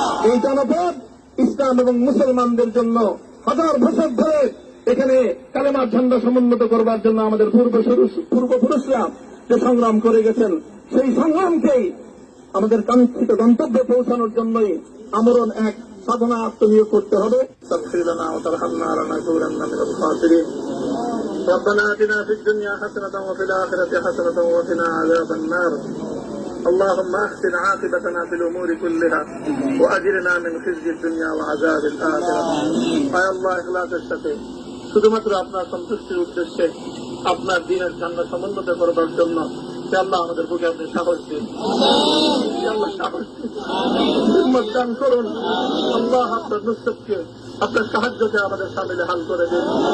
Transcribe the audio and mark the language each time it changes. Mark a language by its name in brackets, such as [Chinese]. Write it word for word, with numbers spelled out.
[Bangla] এই জনপদ ইসলাম এবং মুসলমানদের জন্য হাজার বছর ধরে এখানে কালেমার ঝান্ডা সমুন্নত করবার জন্য আমাদের পূর্বপুরুষরা যে সংগ্রাম করে গেছেন, সেই সংগ্রামকেই আমাদের কাঙ্ক্ষিত গন্তব্যে পৌঁছানোর জন্যই আমরণ এক সাধনা আত্মনিয়োগ করতে হবে। [Arabic] তাফসিরানা ওয়া তারহামনা লানা কুরান্না মিনাল খাসিরিন। ربنا آتنا في الدنيا حسنة وفي الآخرة حسنة وقنا عذاب النار. اللهم احسن عاقبتنا في الأمور كلها وأجرنا من خزي الدنيا وعذاب الآخرة. [Bangla] يا الله اخلاصের সাথে শুধুমাত্র আপনার সন্তুষ্টির উদ্দেশ্যে আপনার দ্বীনের ঝান্ডা সমুন্নত করবার জন্য আল্লাহ আমাদের বুকে আপনি সাহস দিন, আল্লাহ সাহস দিন, হিম্মত দান করুন। আল্লাহ আপনার নুসরতকে, আপনার সাহায্যকে আমাদের সামিলে হাল করে দিন।